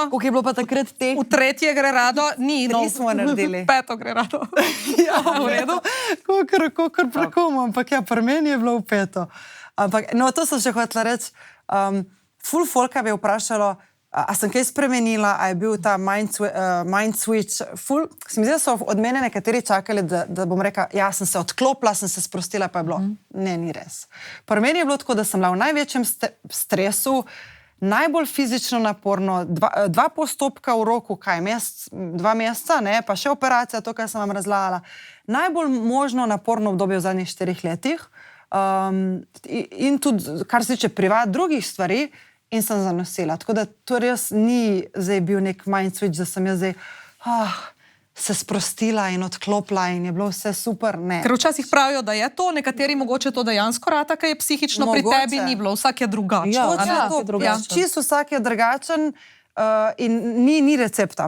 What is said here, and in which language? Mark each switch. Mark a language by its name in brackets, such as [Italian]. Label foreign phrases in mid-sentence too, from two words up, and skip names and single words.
[Slovenian] koliko je bilo pa takrat teh? V 3. gre rado, ni. 3 smo naredili. 5. gre rado. Ja, v redu. Kakor prekomu, ampak ja, pri meni je bilo v 5. Ampak, no, to sem še hotela reči. Ful folka bi vprašalo, a sem kaj spremenila, a je bil ta [English] mind switch. [Slovenian] Ful, se mi zdi, da so od mene nekateri čakali, da bom rekla, ja, sem se odklopila, sem se sprostila, pa je bilo. Ne, ni res. Pri meni je bilo tako, da sem bila v največjem stresu, najbolj fizično naporno, 2 postopka v roku, 2 meseca, ne, pa še operacija, to, kar sem vam razlagala. Najbolj možno naporno obdobje v zadnjih 4 letih. In tudi, kar se tiče privat drugih stvari, in sem zanosila. Tako da to res ni zdaj bil nek [English] mind switch, [Slovenian] da sem jaz zdaj se sprostila in odklopila in je bilo vse super. Ne. Ker včasih pravijo, da je to, nekateri mogoče to dejansko rata, kaj je psihično mogoče. Pri tebi ni bilo, vsak je drugačen. Ja, čisto vsak je drugačen in ni recepta.